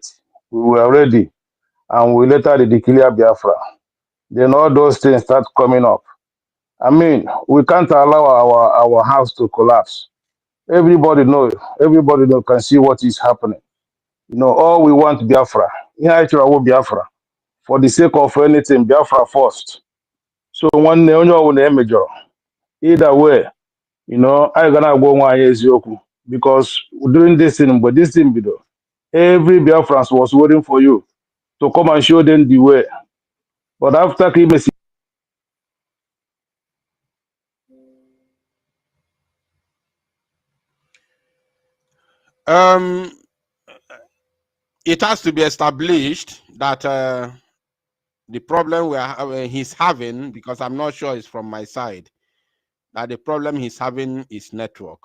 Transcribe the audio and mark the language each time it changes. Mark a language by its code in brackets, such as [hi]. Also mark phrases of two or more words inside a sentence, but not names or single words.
[en] We were ready, and we later declare Biafra. Then all those things start coming up. I mean, we can't allow our house to collapse. Everybody know can see what is happening. All we want Biafra. [ig] Ihe anyị chọrọ wụ Biafra. [en] For the sake of anything, Biafra first. [ig] So nwanne onye ọbụla emejọrọ. [en] Either way, [ig] anyị ga na-agwa onwe anyị eziokwu. [en] Because during this thing, but this thing bido, every Biafran was waiting for you to come and show them the way. But after Kimesi, It has to be established that the problem he's having, because I'm not sure it's from my side, that the problem he's having is network.